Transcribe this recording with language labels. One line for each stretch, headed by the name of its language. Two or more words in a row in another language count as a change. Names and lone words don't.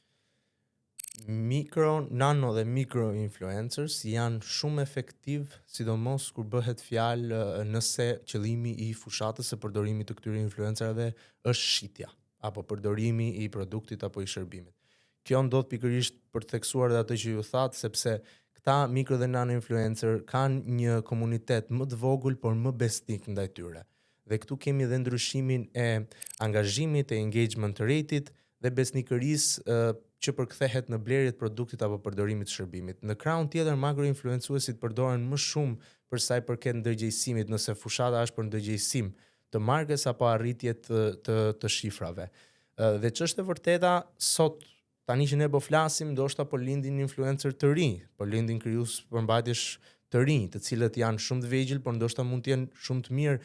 Albanian: Mikro, nano dhe mikro influencers janë shumë efektiv, sidomos kur bëhet fjalë nëse qëllimi i fushatës së përdorimit të këtyre influencerëve është shitja apo përdorimi i produktit apo i shërbimit. Kjo ndodh pikërisht për të theksuar edhe atë që ju thatë, sepse këta mikro dhe nano influencer kanë një komunitet më të vogël por më besnik ndaj tyre. Dhe këtu kemi edhe ndryshimin e angazhimit, e
English: engagement rate-it
Albanian: dhe besnikërisë që përkthehet në blerjet produktit apo përdorimit të shërbimit. Në krahun tjetër, makroinfluencuesit përdoren më shumë për sa i përket ndërgjegjësimit, nëse fushata është për ndërgjegjësim të markës apo arritje të shifrave. Dhe ç'është e vërteta, sot tani që ne po flasim, ndoshta po lindin influencer të rinj, po lindin krijues përmbajtjesh të rinj, të cilët janë shumë të vegjël, por ndoshta mund të jenë shumë të mirë.